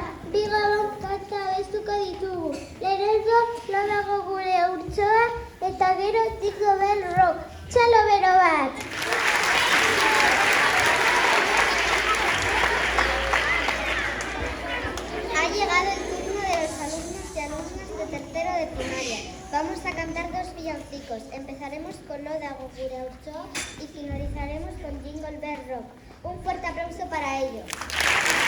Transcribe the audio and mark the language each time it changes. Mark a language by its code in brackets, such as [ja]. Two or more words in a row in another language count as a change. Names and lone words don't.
[eu] Bigarren kanta abestuko ditugu. Lehenengo lo dago gure urtsoa eta gero Jingle Bell Rock. Txalo bero bat! [es] Ha llegado el turno de los alumnos y alumnas de tercero de primaria. Vamos a cantar dos villancicos. Empezaremos con Lo dago gure urtsoa y finalizaremos con Jingle Bell Rock. Un fuerte aplauso para ellos.